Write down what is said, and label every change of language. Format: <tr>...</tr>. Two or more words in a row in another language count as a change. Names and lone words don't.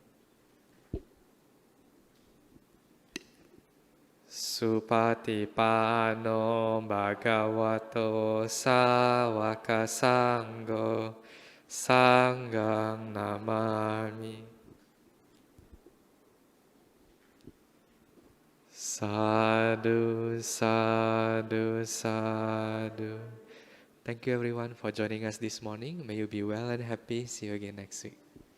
<pi>Supatipano Bhagavato Sāvaka Sangho Sanghang Namami. Sadhu, sadhu, sadhu.</pi> <en>Thank you everyone for joining us this morning. May you be well and happy. See you again next week.</en>